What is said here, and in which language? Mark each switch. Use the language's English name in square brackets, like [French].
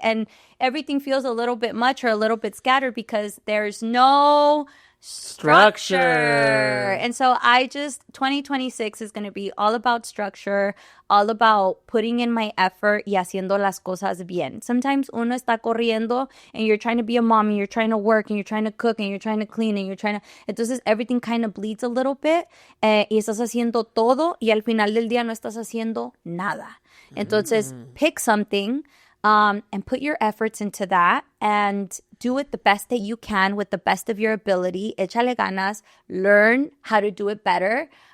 [English] And everything feels a little bit much or a little bit scattered because there's no structure. And so 2026 is going to be all about structure, all about putting in my effort [Spanish] y haciendo las cosas bien. [English] Sometimes [Spanish] uno está corriendo [English] and you're trying to be a mom and you're trying to work and you're trying to cook and you're trying to clean and you're trying to... [Spanish] Entonces [English] everything kind of bleeds a little bit [Spanish] y estás haciendo todo y al final del día no estás haciendo nada. [English] Entonces pick something and put your efforts into that and do it the best that you can with the best of your ability. [Spanish] Échale ganas. [English] Learn how to do it better.